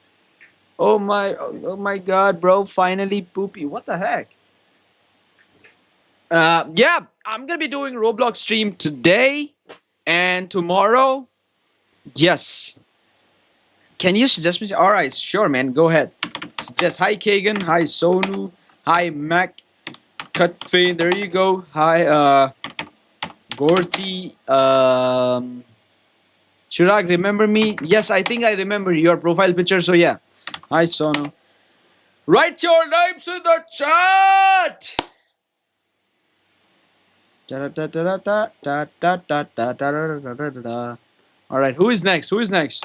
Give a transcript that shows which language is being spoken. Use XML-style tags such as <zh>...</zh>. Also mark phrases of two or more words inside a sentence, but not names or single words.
<en>Oh my God, bro. Finally poopy. What the heck? Yeah, I'm gonna be doing Roblox stream today and tomorrow. Yes. Can you suggest me? All right, sure, man. Go ahead. Suggest. Hi, Kagan. Hi, Sonu. Hi, Mac. Cutfane. There you go. Hi, Gorty. Chirag, remember me? Yes, I think I remember your profile picture. So yeah. Hi, Sonu. Write your names in the chat. All right, who is next? Who is next?</en>